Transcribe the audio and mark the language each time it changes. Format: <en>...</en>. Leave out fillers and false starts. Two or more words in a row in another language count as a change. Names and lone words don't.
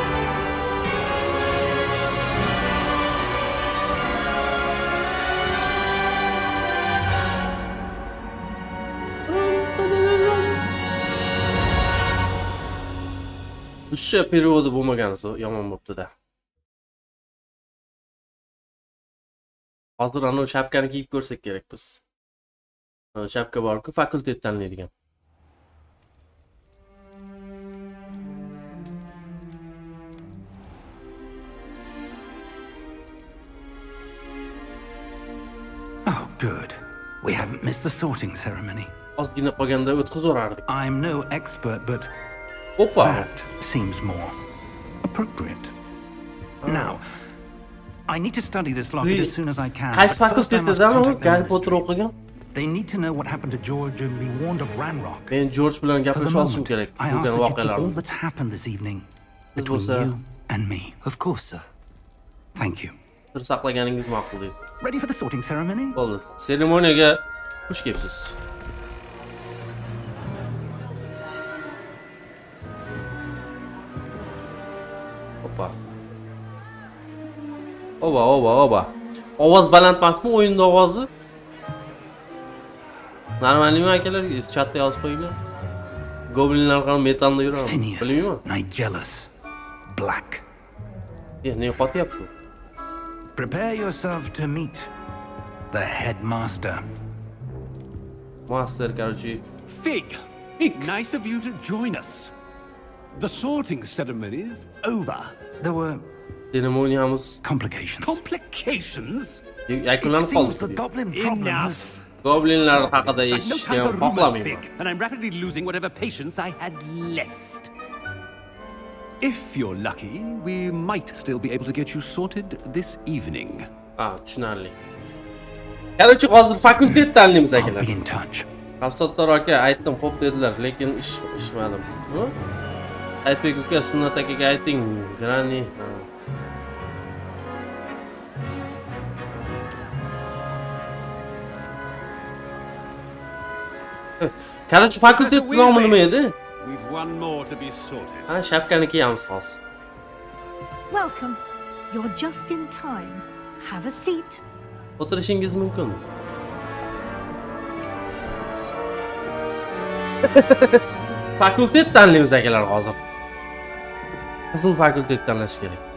<uz>Ruscha perevodi bo'lmaganisi yomon bo'pti-da. Hozir ana shapkani kiyib ko'rsak kerak biz. Shapka bor-ku, fakultet tanlaydigan.</uz> <en>Oh, good. We haven't missed the sorting ceremony.</en> <uz>Ozgina qolganda o'tkazorardik.</uz> <en>I'm no expert, but</en> <uz>Hoppa.</uz> <en>that seems more appropriate. Now, I need to study this locket as soon as I can.</en> <uz>Qaysi</uz> <en>but first I must</en> <uz>fakultetdan u</uz> <en>contact the Harry Potter ministry.</en> <uz>o'qigan?</uz> <en>They need to know what happened to George and be warned of Ranrock.</en> <uz>Men George bilan</uz> <en>For the</en> <uz>gaplashib olishim</uz> <en>moment,</en> <uz>kerak</uz> <en>I ask</en> <uz>bo'lgan</uz> <en>that you keep all</en> <uz>voqealarni.</uz> <en>that's happened this evening</en> <uz>Biz</uz> <en>between</en> <uz>bo'lsa</uz> <en>you and me. Of course, sir. Thank you.</en> <uz>sir saqlaganingiz ma'qul deydi.</uz> <en>Ready for the sorting ceremony?</en> <uz>Bo'ldi. Seremoniyaga xush kelibsiz. Hoppa. Oba. Ovoz baland emasmi o'yinda ovozi? Normalmi akalar? Chatda yozib qo'yinglar. Goblinlar ham metanda yuradi. Phineas, Bilmayman. Nigellus, Black. Ne qotyapti?</uz> <en>Prepare yourself to meet the headmaster.</en> <ru>Master, короче.</ru> <en>Fig! Nice of you to join us. The sorting ceremony's over. There were</en> <uz>Seremoniyamiz</uz> <en>complications. Complications?</en> <uz>yakunlanib</uz> <en>It seems the</en> <uz>qoldi.</uz> <en>goblin problem Enough. has</en> <uz>Goblinlar haqida</uz> <en>No</en> <uz>eshitishni</uz> <en>time</en> <uz>ham</uz> <en>for rumors,</en> <uz>xohlamayman.</uz> <en>Fig, and I'm rapidly losing whatever patience I had left. If you're lucky, we might still be able to get you sorted this evening.</en> <uz>Tushunarli. Короче, hozir fakultet tanlaymiz</uz> <en>I'll</en> <uz>akalar.</uz> <en>be in touch.</en> <uz>Qavsatdor aka aytdim, xo'p dedilar, lekin ishmadim. Aytbek uka, Sunnat akaga ayting, Granny. Короче, fakultet nomi nima edi? We've one more to be sorted. Ha, shapkani kiyamiz hozir.</uz> <en>Welcome. You're just in time. Have a seat.</en> <uz>O'tirishingiz mumkin. Fakultet tanlaymiz akalar hozir. Qizil fakultet tanlash kerak.</uz>